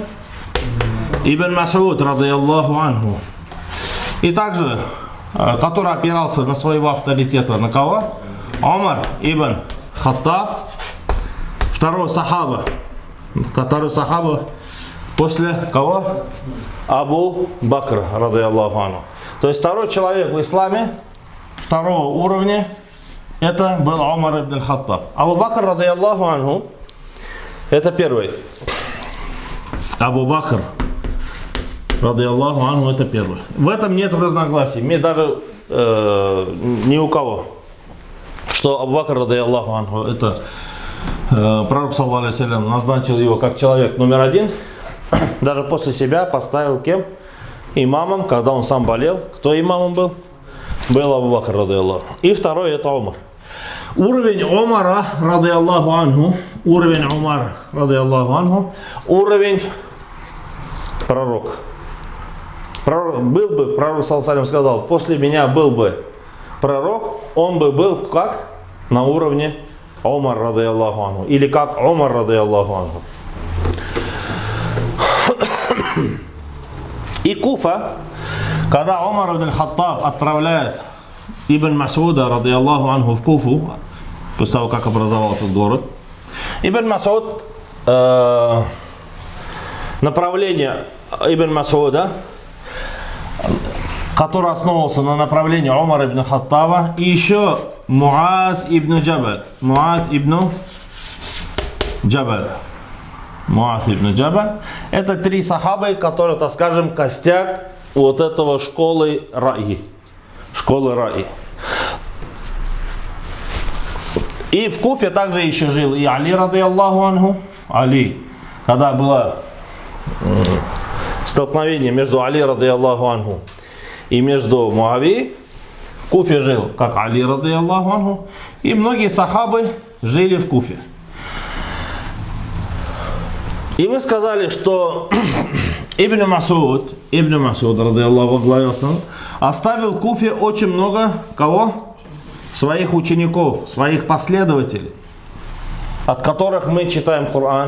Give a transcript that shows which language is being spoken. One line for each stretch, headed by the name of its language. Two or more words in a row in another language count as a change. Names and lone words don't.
Russian: Ибн Мас'уд,
Arabic: رضي الله عنه.
Russian: И также, который опирался на своего авторитета, на кого? Умар ибн Хаттаб, второй сахаба, который сахаба после кого? Абу Бакр,
Arabic: رضي الله عنه.
Russian: То есть второй человек в исламе, второго уровня, это был Умар ибн Хаттаб. Абу Бакр,
Arabic: رضي الله عنه,
Russian: это первый. Абу Бакр,
Arabic: رضي الله عنه,
Russian: это первый. В этом нет разногласий, даже ни у кого. Что Абу Бакр,
Arabic: رضي الله عنه,
Russian: это пророк,
Arabic: صلى الله عليه سلم,
Russian: назначил его как человек номер один. Даже после себя поставил кем? Имамом, когда он сам болел. Кто имамом был? Был Абу Бакр, радийаллаху. И второй это Умар. Уровень Умара,
Arabic: رضي الله عنه,
Russian: уровень пророк. Был бы, пророк,
Arabic: صلى الله عليه سلم,
Russian: сказал, после меня был бы пророк, он бы был как? На уровне Умар,
Arabic: رضي الله عنه.
Russian: Или как Умар,
Arabic: رضي الله عنه.
Russian: И Куфа, когда Умар ибн Хаттаб отправляет Ибн Мас'уда,
Arabic: رضي الله عنه,
Russian: в Куфу, после того, как образовал этот город, Ибн Мас'уд, направление Ибн Мас'уда, который основывался на направлении Умара ибн Хаттаба, и еще Муаз ибн Джабаль. Это три сахабы, которые, так скажем, костяк вот этого школы раи. И в Куфе также еще жил и Али,
Arabic: رضي الله عنه.
Russian: Али, когда было столкновение между Али,
Arabic: رضي الله عنه,
Russian: и между Муави, в Куфе жил как Али,
Arabic: رضي الله عنه,
Russian: и многие сахабы жили в Куфе. И мы сказали, что Ибн Мас'уд,
Arabic: رضي الله عنه,
Russian: оставил в Куфе очень много кого? Своих учеников, своих последователей, от которых мы читаем Коран.